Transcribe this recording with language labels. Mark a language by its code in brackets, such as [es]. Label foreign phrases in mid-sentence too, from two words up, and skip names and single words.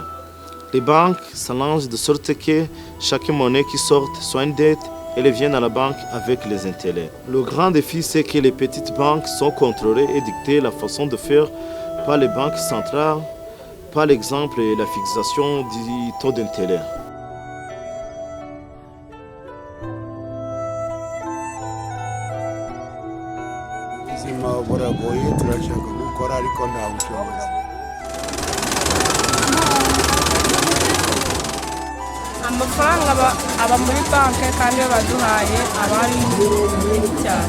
[fr] Les banques s'allongent de sorte que chaque monnaie qui sort soit une dette et elle vient à la banque avec les intérêts. Le grand défi, c'est que les petites banques sont contrôlées et dictées la façon de faire par les banques centrales, par l'exemple la fixation du taux d'intérêt. [rw] ubuzima buragoye turashaka gukora ariko nta bushobozi. Amafaranga aba muri banki kandi iyo baduhaye aba ari menshi cyane.